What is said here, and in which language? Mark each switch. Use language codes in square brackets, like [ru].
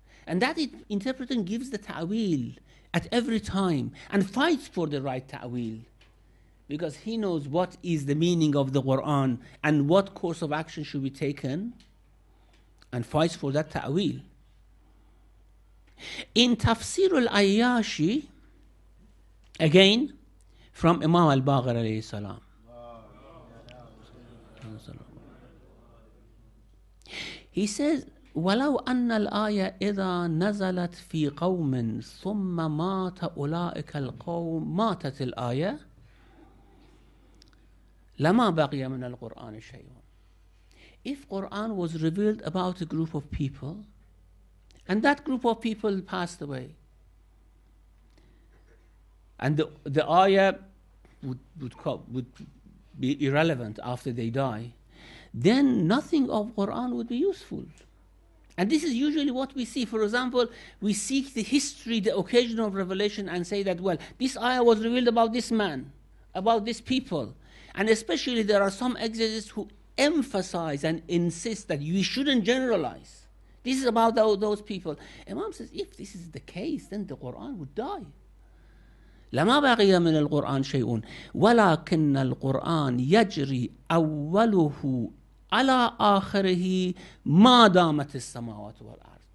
[en] And that interpreter gives the ta'wil at every time and fights for the right ta'wil, because he knows what is the meaning of the Quran and what course of action should be taken, and fights for that ta'wil. In Tafsir al-Ayyashi, again from Imam al-Baqir alayhi salam, he says, [ar] ولو أن الآية إذا نزلت في قوم ثم مات أولئك القوم ماتت الآية لما بقي من القرآن شيء. [en] If Quran was revealed about a group of people and that group of people passed away, and the ayah would be irrelevant after they die, then nothing of Quran would be useful. And this is usually what we see. For example, we seek the history, the occasion of revelation, and say that, well, this ayah was revealed about this man, about this people. And especially there are some exegetes who emphasize and insist that you shouldn't generalize. This is about those people. Imam says, if this is the case, then the Quran would die. [ar] لما بقي من القرآن شيء ولكن القرآن يجري أوله على آخره ما دامت السماوات والأرض.